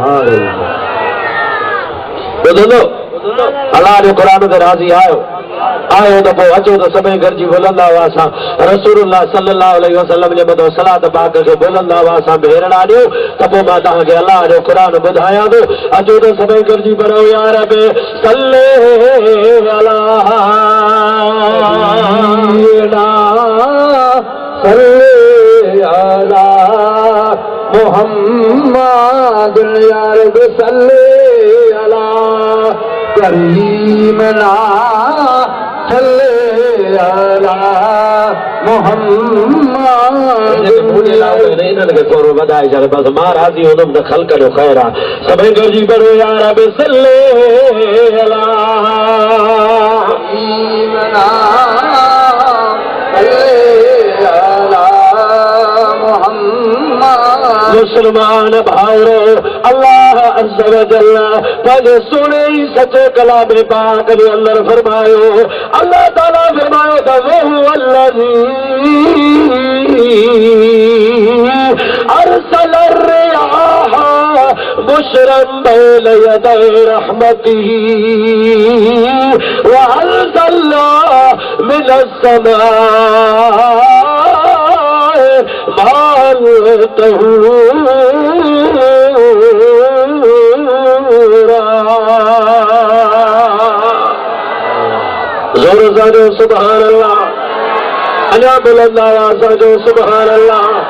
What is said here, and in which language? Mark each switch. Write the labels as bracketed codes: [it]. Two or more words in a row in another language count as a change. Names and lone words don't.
[sd] ॿुधंदो अलाह जो क़ुरान ते राज़ी आयो त पोइ अचो त सभई गॾिजी बोलंदा हुआसीं [ar] رسول الله صلى الله عليه وسلم [sd] जे मथां सलात पाक खे बोलंदा हुआसीं भेरड़ा ॾियो, त पोइ मां तव्हांखे अलाह जो क़ुरान ॿुधायां थो। अचो त सभई गॾिजी पढ़ो [ar] يا رب صلِّ على صلِّ على محمد يا رب صلِّ على كريمنا صلِّ على محمد. [sd] इन्हनि खे थोरो वधाए छॾ, बसि मां राज़ी हूंदुमि त ख़ल्क़ जो ख़ैर आहे। सभई गॾिजी पढ़ो [ar] يا رب صلِّ على كريمنا صلِّ على محمد. [sd] मुसलमान भाउरो, अल्लाह अज़्ज़ व जल पंहिंजे सुहिणे ई सचे कलाम पाक जे अंदरि फरमायो, अल्लाह ताला फरमायो त [ar] وهو الذي أرسل الرياح بشرا بين يدي رحمته وأنزلنا من السماء ماء طهورا. [sd] जोर सां [ar] سبحان الله, [sd] अञा बुलंद आवाज़ सां [ar] سبحان الله.